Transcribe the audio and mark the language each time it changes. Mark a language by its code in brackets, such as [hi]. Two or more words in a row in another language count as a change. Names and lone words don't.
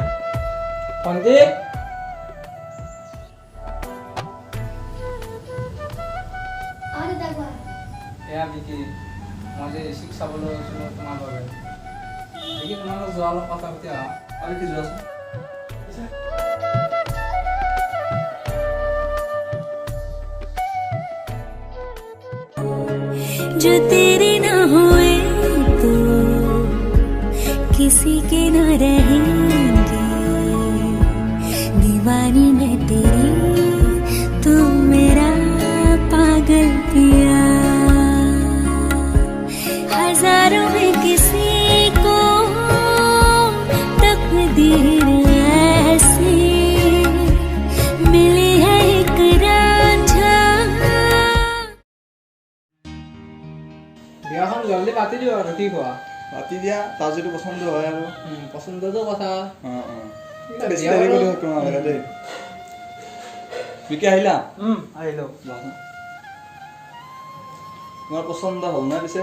[as] ভণ্টি দাদা কোৱা। এয়া বিকি, মই যে ৰিচিক চাবলৈ গৈছিলোঁ তোমাৰ বাবে। বিকি তোমাৰ লগত যোৱা অলপ কথা পাতি আহা। আৰু কি যোৱাচোন। [hi] जो तेरे ना हुए तो किसी के ना रहेंगे, दीवानी मैं तेरी तू मेरा पागल पिया, हजारों में किसी को तकदीर ऐसी मिली है एक रांझा। [as] বিয়াখন জলদি পাতি দিওঁ আৰু কি কোৱা? পাতি দিয়া, তাৰ যদি পচন্দ হয় আৰু। পচন্দটো কথা। বেছি দেৰি কৰি থাকিব নালাগে দেই। বিকি আহিলা? আহিলোঁ। বাচোন। তোমাৰ পচন্দ হ'ল নে পিছে?